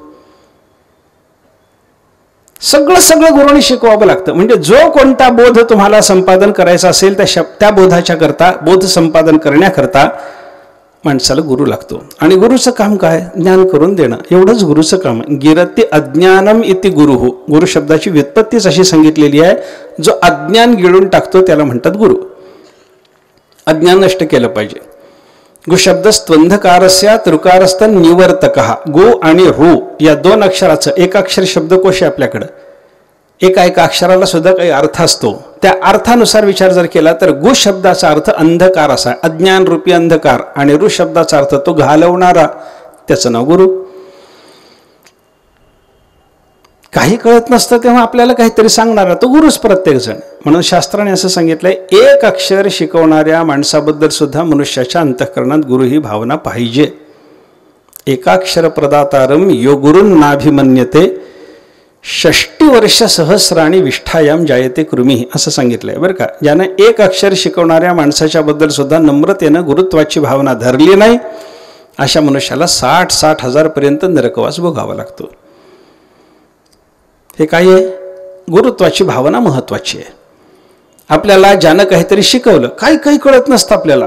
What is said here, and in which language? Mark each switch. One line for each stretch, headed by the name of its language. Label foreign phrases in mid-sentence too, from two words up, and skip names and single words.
Marathi: सगळं गुरुनी शिकवावं लागतं. म्हणजे जो कोणता बोध तुम्हाला संपादन करायचा असेल त्या बोधाच्या करता, बोध संपादन करण्याकरता माणसाला गुरु लागतो. आणि गुरुचं काम काय? ज्ञान करून देणं, एवढंच गुरुचं काम आहे.
Sanskrit: गिरती अज्ञानम इति गुरुः.
Marathi: गुरु शब्दाची व्युत्पत्तीच अशी सांगितलेली आहे, जो अज्ञान गिळून टाकतो त्याला म्हणतात गुरु. अज्ञान नष्ट केलं पाहिजे.
Sanskrit: गु शब्द स्त्वंधकारस्य तृकारस्त निवर्तकः.
Marathi: गु आणि रु या दोन अक्षराचं एकाक्षर शब्दकोश आहे आपल्याकडं. एका अक्षराला सुद्धा काही अर्थ असतो. त्या अर्थानुसार विचार जर केला तर गु शब्दाचा अर्थ अंधकार असा आहे, अज्ञान रूपी अंधकार. आणि रु शब्दाचा अर्थ तो घालवणारा, त्याचं नाव गुरु. काही कळत नसतं तेव्हा आपल्याला काहीतरी सांगणारा तो गुरुच प्रत्येक जण. म्हणून शास्त्राने असं सांगितलंय, एक अक्षर शिकवणाऱ्या माणसाबद्दल सुद्धा मनुष्याच्या अंतःकरणात गुरु ही भावना पाहिजे.
Sanskrit: एकाक्षर प्रदातारम यो गुरुन नाभिमन्यते 60 वर्ष सहस्राणी विष्ठायाम जायते कृमी
Marathi: असं सांगितलंय बरं का. ज्यानं एक अक्षर शिकवणाऱ्या माणसाच्या बद्दल सुद्धा नम्रतेनं गुरुत्वाची भावना धरली नाही अशा मनुष्याला 60 हजारपर्यंत नरकवास भोगावा लागतो. हे काय आहे? गुरुत्वाची भावना महत्वाची आहे. आपल्याला ज्यानं काहीतरी शिकवलं, काही कळत नसतं आपल्याला.